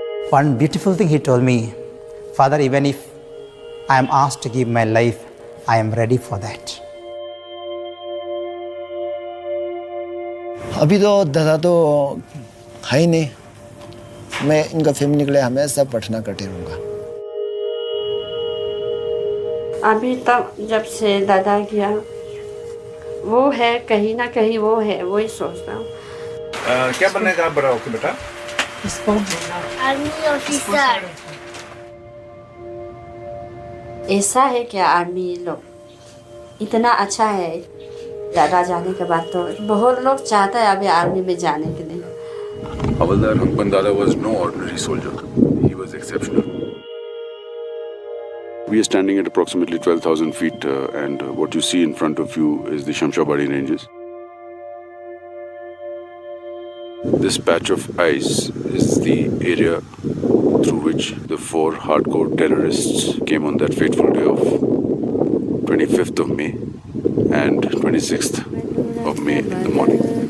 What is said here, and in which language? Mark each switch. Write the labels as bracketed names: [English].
[English] One beautiful thing he told me, Father, even if I am asked to give my life, I am ready for that. [Hindi] अभी तो दादा तो है ही नहीं, मैं इनका फैमिली के लिए हमेशा प्रार्थना करते रहूँगा। अभी तक जब से दादा गया, वो है कहीं ना कहीं, वो है, वही सोच रहा हूँ। क्या बनने का बड़ा होके बेटा? Army officer. ऐसा है क्या? आर्मी लोग इतना अच्छा है। दादा जाने के बाद तो बहुत लोग चाहता है अभी आर्मी में जाने के लिए। [English] Havaldar Hankpan Dada was no ordinary soldier. He was exceptional. We are standing at approximately 12,000 feet and what you see in front of you is the Shamshabadi ranges. This patch of ice is the area through which the 4 hardcore terrorists came on that fateful day of 25th of May and 26th of May in the morning.